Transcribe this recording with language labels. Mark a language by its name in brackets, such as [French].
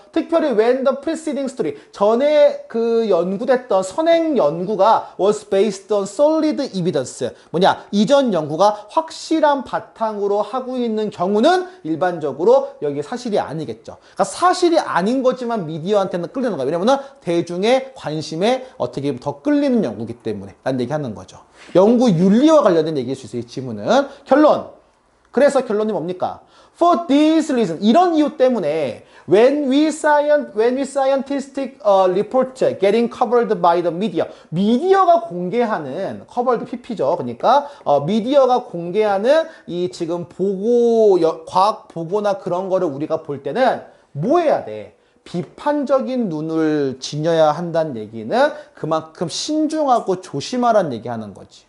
[Korean] 특별히 [English] when the preceding story, [Korean] 전에 그 연구됐던 선행 연구가 [English] was based on solid evidence. [Korean] 뭐냐? 이전 연구가 확실한 바탕으로 하고 있는 경우는 일반적으로 여기 사실이 아니겠죠. 그러니까 사실이 아닌 거지만 미디어한테는 끌리는 거예요. 왜냐면은 대중의 관심에 어떻게 더 끌리는 연구이기 때문에 라는 얘기하는 거죠. 연구 윤리와 관련된 얘기일 수 있어요. 이 지문은. 결론. 그래서 결론이 뭡니까? [English] For this reason. [Korean] 이런 이유 때문에 [English] when we scientific report getting covered by the media. [Korean] 미디어가 공개하는 covered PP죠. 그러니까 미디어가 공개하는 이 지금 보고 과학 보고나 그런 거를 우리가 볼 때는 뭐 해야 돼? 비판적인 눈을 지녀야 한다는 얘기는 그만큼 신중하고 조심하라는 얘기하는 거지.